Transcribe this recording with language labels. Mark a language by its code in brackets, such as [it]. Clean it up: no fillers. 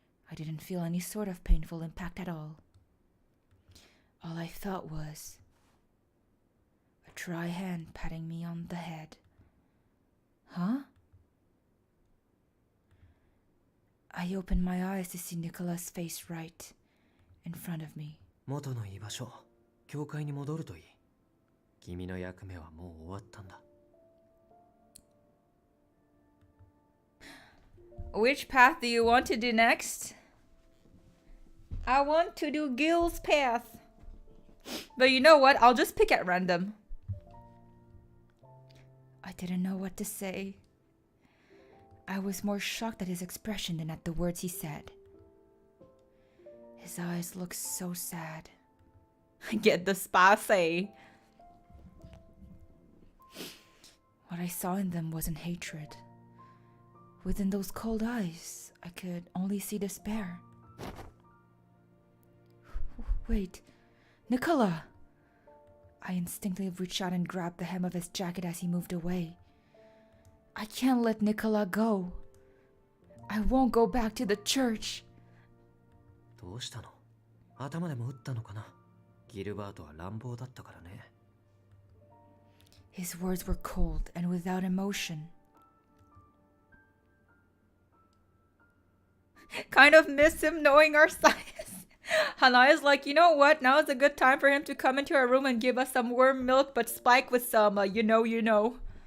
[en] I didn't feel any sort of painful impact at all. All I felt was a dry hand patting me on the head. Huh? I opened my eyes to see Nicola's face right in front of me. [ja] 元の居場所、教会に戻るといい。君の役目はもう終わったんだ。 [en] Which path do you want to do next? I want to do Gil's path. But you know what? I'll just pick at random. I didn't know what to say. I was more shocked at his expression than at the words he said. His eyes looked so sad. Get the spicy. What I saw in them wasn't hatred. Within those cold eyes, I could only see despair. Wait, Nicola! I instinctively reached out and grabbed the hem of his jacket as he moved away. I can't let Nicola go. I won't go back to the church. [ja] どうしたの？頭でも打ったのかな？ギルバートは乱暴だったからね。 [en] His words were cold and without emotion. Kind of miss him knowing our size. Hanaya's like, you know what? Now is a good time for him to come into our room and give us some warm milk, but spike with some, you know.